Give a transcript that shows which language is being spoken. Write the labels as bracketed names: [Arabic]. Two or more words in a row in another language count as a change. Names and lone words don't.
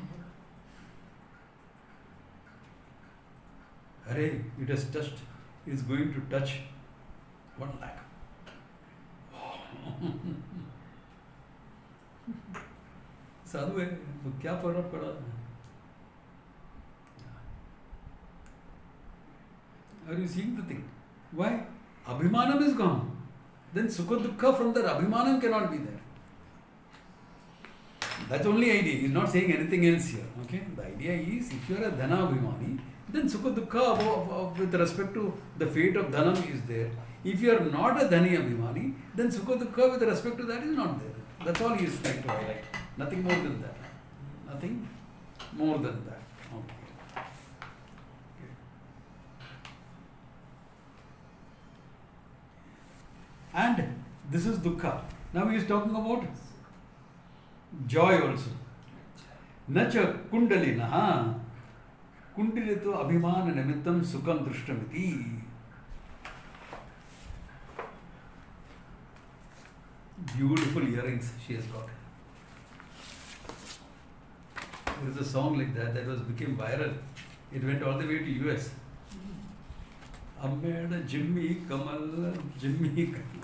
[English] Arey, it has touched. Is going to touch 1 lakh. [Hindi] साधु है तो क्या फर्क पड़ा? [English] Are you seeing the thing? Why? Abhimanam is gone. Then [Sanskrit] sukha dukkha [English] from that abhimanam cannot be there. That's only idea. He's not saying anything else here. Okay? The idea is if you are a [Sanskrit] dhana abhimani, [English] then [Sanskrit] sukha dukkha [English] with respect to the fate of dhanam is there. If you are not a [Sanskrit] dhani abhimani, [English] then [Sanskrit] sukha dukkha [English] with respect to that is not there. That's all he is trying to highlight. Nothing more than that. Nothing more than that. Okay. And this is dukkha. Now he is talking about joy also. [Sanskrit] Nacha kundalina. Kundalito abhimana nimittam sukham drishtamiti. [English] Beautiful earrings she has got. There is a song like that became viral. It went all the way to US. [Malayalam] Ammeda Jimmy Kamal, Jimmy Kamal.